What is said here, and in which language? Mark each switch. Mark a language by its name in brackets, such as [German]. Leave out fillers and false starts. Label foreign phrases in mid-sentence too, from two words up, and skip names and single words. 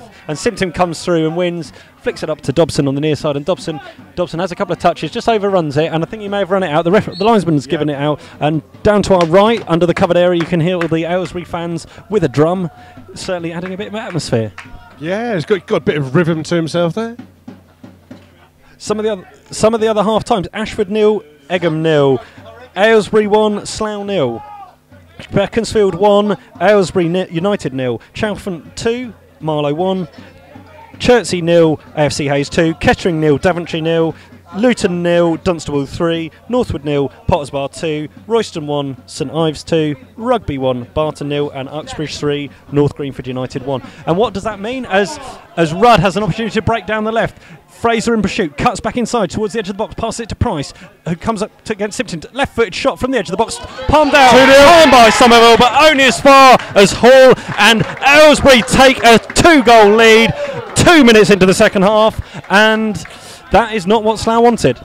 [English] And Simpton comes through and wins, flicks it up to Dobson on the near side, and Dobson has a couple of touches, just overruns it, and I think he may have run it out. The linesman's given it out, and down to our right, under the covered area, you can hear all the Aylesbury fans with a drum, certainly adding a bit of atmosphere. Yeah, he's got a bit of rhythm to himself there. Some of the other half times: Ashford 0, Egham 0, Aylesbury 1, Slough 0. Beaconsfield 1, Aylesbury United 0, Chalfont 2, Marlow 1, Chertsey 0, AFC Hayes 2, Kettering 0, Daventry 0, Luton 0, Dunstable 3, Northwood 0, Potters Bar 2, Royston 1, St Ives 2, Rugby 1, Barton 0, and Uxbridge 3, North Greenford United 1. And what does that mean? As Rudd has an opportunity to break down the left, Fraser in pursuit, cuts back inside towards the edge of the box, passes it to Price, who comes up against Simpson. Left-footed shot from the edge of the box, palmed out, palmed by Somerville, but only as far as Hall and Aylesbury take a 2-goal lead 2 minutes into the second half, and that is not what Slough wanted.